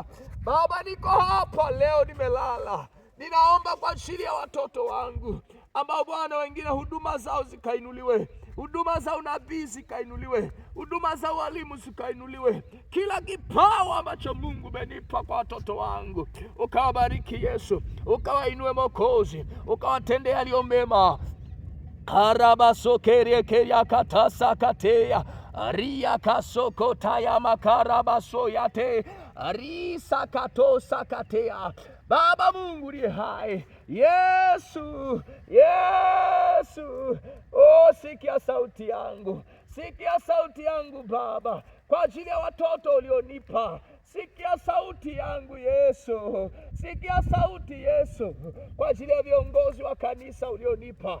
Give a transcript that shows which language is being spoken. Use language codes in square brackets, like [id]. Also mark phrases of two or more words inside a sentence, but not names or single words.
[sw] Baba, niko hapa leo, nimelala, ninaomba kwa ajili ya watoto wangu ambao Bwana, wengine huduma zao zikainuliwe, huduma za unabii zikainuliwe, huduma za walimu zikainuliwe. Kila kipawa ambacho Mungu umenipa kwa watoto wangu, ukawabariki Yesu, ukawainue Mwokozi, ukawatendea yaliyo mema. Karabasokerekeria katasakateya ria kasokotaya makarabasoyate risa katosakateya. Baba Mungu aliye hai, Yesu, Yesu, sikia sauti yangu, sikia sauti yangu Baba, kwa ajili ya watoto ulionipa. Sikia sauti yangu Yesu, sikia sauti Yesu, kwa ajili ya viongozi wa kanisa ulionipa.